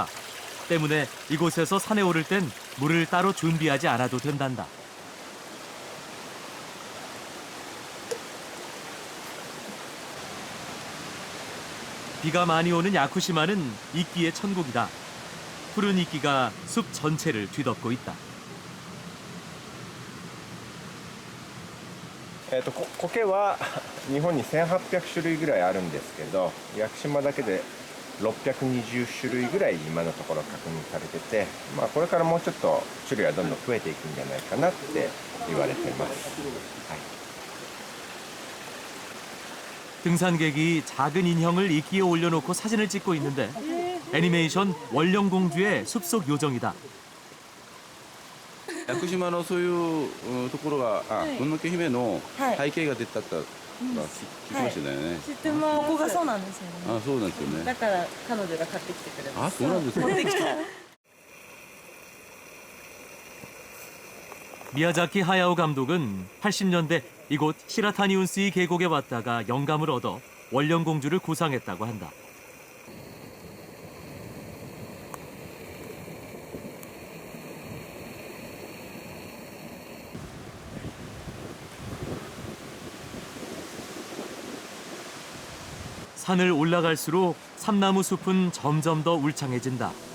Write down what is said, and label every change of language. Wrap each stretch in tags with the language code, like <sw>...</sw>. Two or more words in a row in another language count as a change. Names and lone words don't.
<ko>때문에 이곳에서 산에 오를 땐 물을 따로 준비하지 않아도 된단다. 비가 많이 오는 야쿠시마는 이끼의 천국이다. 푸른 이끼가 숲 전체를 뒤덮고 있다.</ko> <ja>苔は日本に1800種類ぐらいあるんですけど、屋久島だけで620種類ぐらい今のところ確認されてて、これからもうちょっと種類はどんどん増えていくんじゃないかなって言われています。はい</ja> <ko>등산객이 작은 인형을 이끼에 올려놓고 사진을 찍고 있는데 애니메이션 원령공주의 숲속 요정이다.</ko> <ja>屋久島のそういうところが、もののけ姫の背景が出たと聞きましたよね。知ってます。ここがそうなんですよね。あ、そうなんですよね。だから彼女が買ってきてくれます。あ、そうなんですか。持ってきた。</ja> <ko>미야자키 하야오 감독은 80년대 이곳 시라타니 운스이 계곡에 왔다가 영감을 얻어 원령공주를 구상했다고 한다. 산을 올라갈수록 삼나무 숲은 점점 더 울창해진다.</ko>